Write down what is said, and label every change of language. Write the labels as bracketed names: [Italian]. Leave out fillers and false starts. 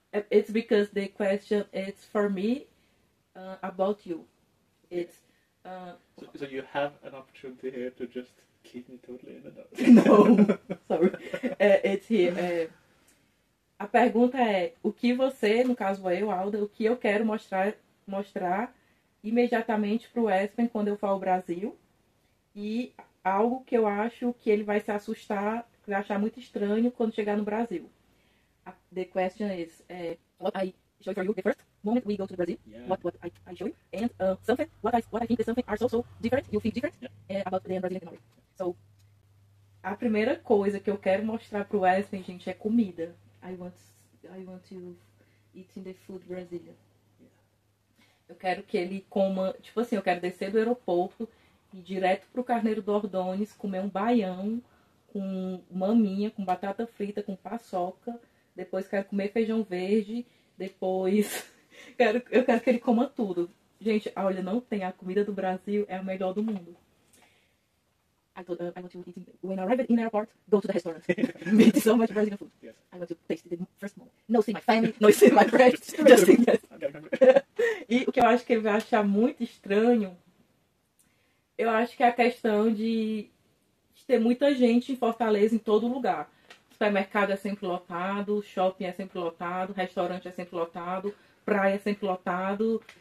[English] It's because the question is for me about you. It's So you have an opportunity here to just keep me totally in the dark. no, sorry. It's here. [Portuguese] A pergunta é: o que você, no caso eu, Alda, o que eu quero mostrar imediatamente para o Espen quando eu for ao Brasil, e algo que eu acho que ele vai se assustar, vai achar muito estranho quando chegar no Brasil. [English] The question is, what I show for you the first moment we go to Brazil, Yeah. what I show you, and something, what I think is something are so different, you feel different about the Brazilian economy. [Portuguese] So, a primeira coisa que eu quero mostrar pro Wesley, gente, é comida. [English] I want to eat in the food Brazilian. [Portuguese] Eu quero que ele coma, tipo assim, eu quero descer do aeroporto e ir direto pro Carneiro do Ordões, comer um baião com maminha, com batata frita, com paçoca. Depois quero comer feijão verde. Depois eu quero que ele coma tudo. Gente, olha, não tem. A comida do Brasil é a melhor do mundo. [English] I want to eat when I arrive in the airport, go to the restaurant. Eat so much Brazilian food. Yes. I want to taste it the first moment. No see my family, no see my friends. Just think yes. [Portuguese] E o que eu acho que ele vai achar muito estranho, eu acho que é a questão de ter muita gente em Fortaleza em todo lugar. O supermercado é sempre lotado, shopping é sempre lotado, restaurante é sempre lotado, praia é sempre lotado.